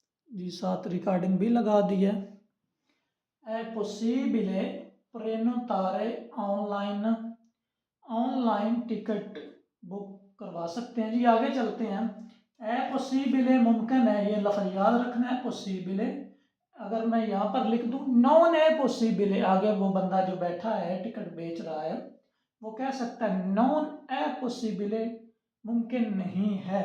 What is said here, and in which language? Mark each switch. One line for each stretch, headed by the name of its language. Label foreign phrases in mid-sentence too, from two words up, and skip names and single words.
Urdu: جی، ساتھ ریکارڈنگ بھی لگا دی ہے.
Italian: è possibile prenotare
English: online ticket book
Urdu: کروا سکتے ہیں۔ جی آگے چلتے ہیں.
Italian: è possibile
Urdu: ممکن ہے، یہ لفظ یاد رکھنا ہے. پاسیبل، اگر میں یہاں پر لکھ دوں
Italian: non è possibile,
Urdu: آگے وہ بندہ جو بیٹھا ہے ٹکٹ بیچ رہا ہے وہ کہہ سکتا ہے
Italian: non è possibile,
Urdu: ممکن نہیں ہے.